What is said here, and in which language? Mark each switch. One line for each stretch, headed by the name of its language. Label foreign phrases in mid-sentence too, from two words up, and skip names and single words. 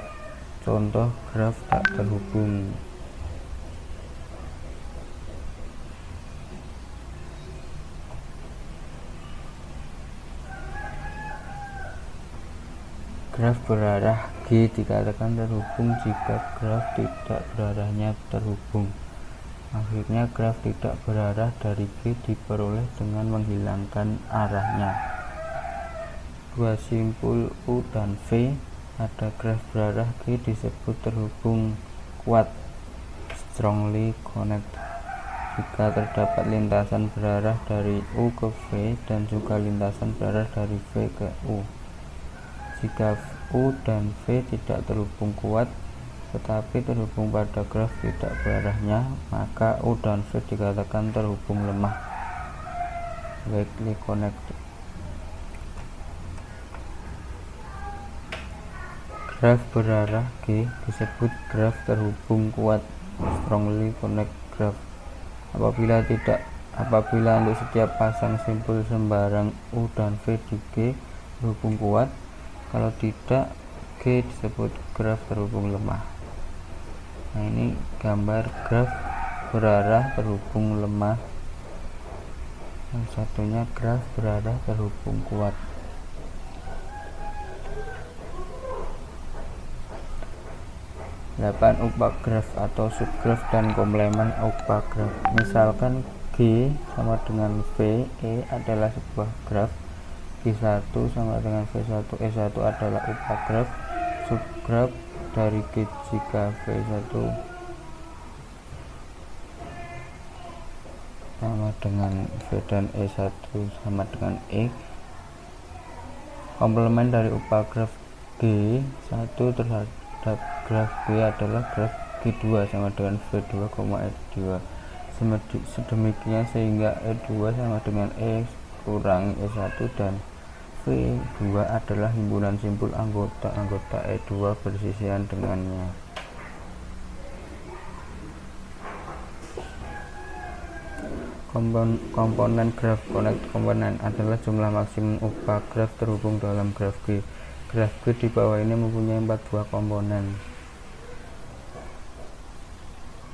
Indonesian: Contoh graf tak terhubung. Graf berarah G dikatakan terhubung jika graf tidak berarahnya terhubung. Akhirnya graf tidak berarah dari G diperoleh dengan menghilangkan arahnya. Dua simpul U dan V pada graf berarah G disebut terhubung kuat,
English: strongly connected.
Indonesian: Jika terdapat lintasan berarah dari U ke V dan juga lintasan berarah dari V ke U. Jika U dan V tidak terhubung kuat tetapi terhubung pada graf tidak berarahnya, maka U dan V dikatakan terhubung lemah,
English: weakly connected.
Indonesian: Graf berarah G disebut graf terhubung kuat,
English: strongly connected graph.
Indonesian: Apabila untuk setiap pasang simpul sembarang U dan V di G terhubung kuat, kalau tidak G disebut graf terhubung lemah. Nah, ini gambar graf berarah terhubung lemah. Yang satunya graf berarah terhubung kuat. 8. Upagraf atau subgraf dan komplemen upagraf. Misalkan G sama dengan V, E adalah sebuah graf. G1 sama dengan V1, E1 adalah upagraf. Subgraf dari G jika V1 sama dengan V dan E1 sama dengan E. Komplemen dari upagraf G1 terhadap graf G adalah graf G2 sama dengan V2, E2. Sedemikian sehingga E2 sama dengan E kurangi E1 dan V2 adalah himpunan simpul anggota-anggota E2 bersisian dengannya. Komponen graf connect komponen adalah jumlah maksimum upagraf terhubung dalam graf G. Graf G di bawah ini mempunyai 4 buah komponen.